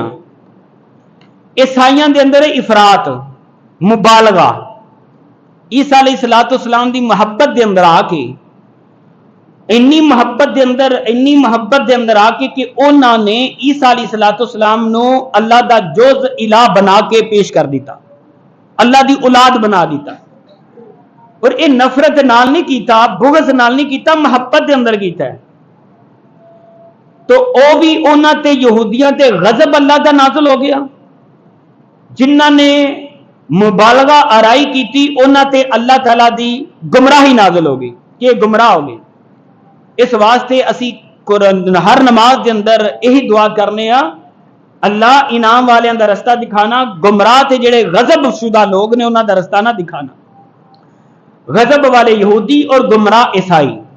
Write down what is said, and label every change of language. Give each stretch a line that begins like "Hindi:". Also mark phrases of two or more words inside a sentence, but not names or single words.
Punjabi: عیسائیاں دے اندر افراط، مبالغہ، عیسیٰ علیہ السلام دی محبت دے اندر آ کے انی محبت دے اندر آ کے کہ انہاں نے عیسیٰ علیہ السلام نو اللہ دا جز الہ بنا کے پیش کر دیتا، اللہ دی اولاد بنا دیتا، اور یہ نفرت نال نہیں کیتا، بغض نال نہیں کیتا، محبت دے اندر کیتا ہے۔ تو او بھی انہاں تے یہودیاں تے غضب اللہ دا نازل ہو گیا، جنہاں نے مبالغہ آرائی کیتی انہاں تے اللہ تعالیٰ دی گمراہی نازل ہو گئی کہ یہ گمراہ ہو گئے۔ اس واسطے اسی ہر نماز دے اندر یہی دعا کرنے ہاں، اللہ انعام والے دا رستہ دکھانا، گمراہ تے جڑے غضب شدہ لوگ نے انہاں دا رستہ نہ دکھانا، غضب والے یہودی اور گمراہ عیسائی۔